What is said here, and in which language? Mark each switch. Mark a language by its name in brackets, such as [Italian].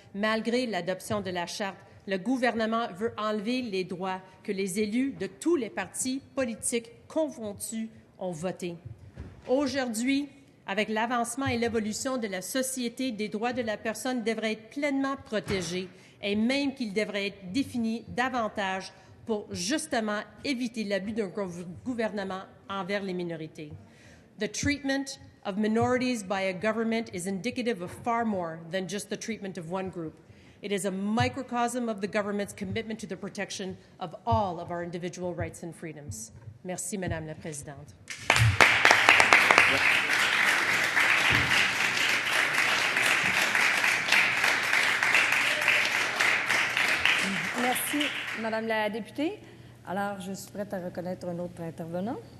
[French] Malgré l'adoption de la Charte, le gouvernement veut enlever les droits que les élus de tous les partis politiques confondus ont votés. Aujourd'hui, avec l'avancement et l'évolution de la société, des droits de la personne devraient être pleinement protégés et même qu'ils devraient être définis davantage pour justement éviter l'abus d'un gouvernement envers les minorités. [English] The treatment of minorities by a government is indicative of far more than just the treatment of one group. It is a microcosm of the government's commitment to the protection of all of our individual rights and freedoms. [French] Merci, Madame la Présidente. Merci, Madame la députée. Alors, je suis prête à reconnaître un autre intervenant.